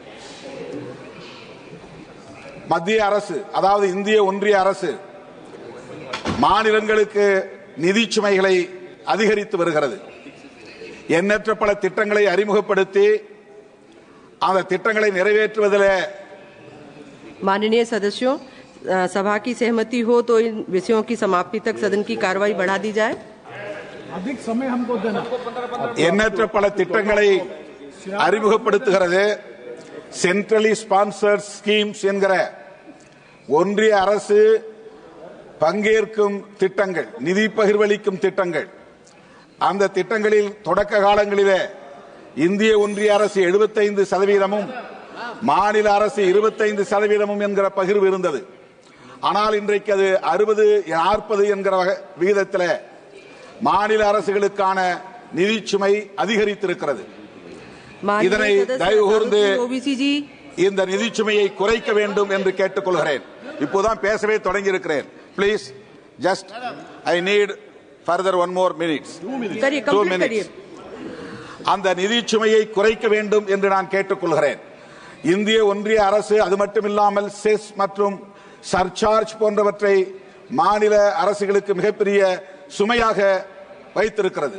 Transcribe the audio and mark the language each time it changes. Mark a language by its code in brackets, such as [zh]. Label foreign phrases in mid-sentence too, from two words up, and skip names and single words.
[ta] மத்திய அரசு, அதாவது இந்திய ஒன்றிய அரசு, மாநிலங்களுக்கு நிதி சுமைகளை அதிகரித்து வருகிறது. எண்ணற்ற பல திட்டங்களை அறிமுகப்படுத்தி அந்த திட்டங்களை நிறைவேற்றுவதில் [hi] माननीय सदस्यों, सभा की सहमति हो तो इन विषयों की समाप्ति तक सदन की कार्रवाई बढ़ा दी जाए. अधिक समय हमको देना. [ta] எண்ணற்ற பல திட்டங்களை அறிமுகப்படுத்துகிறது. [en] centrally sponsored schemes [ta] என்கிற ஒன்றிய அரசு பங்கேற்கும் திட்டங்கள், நிதி பகிர்வளிக்கும் திட்டங்கள். அந்த திட்டங்களில் தொடக்க காலங்களிலே இந்திய ஒன்றிய அரசு 75%, மாநில அரசு 25% என்கிற பகிர்வு இருந்தது. ஆனால் இன்றைக்கு அது 60-40 என்கிற விகிதத்தில் மாநில அரசுகளுக்கான நிதி சுமை அதிகரித்திருக்கிறது. இதனை தயவு கூர்ந்து இந்த நிதி சுமையை குறைக்க வேண்டும் என்று கேட்டுக்கொள்கிறேன். இப்போதான் பேசவே தொடங்கி இருக்கிறேன். [en] Please, just I need further 1 more minute. 2 minutes. [ta] அந்த நிதி சுமையை குறைக்க வேண்டும் என்று நான் கேட்டுக்கொள்கிறேன். இந்திய ஒன்றிய அரசு அது மட்டுமில்லாமல் செஸ் மற்றும் சர்சார்ஜ் போன்றவற்றை மாநில அரசுகளுக்கு மிகப்பெரிய சுமையாக வைத்திருக்கிறது.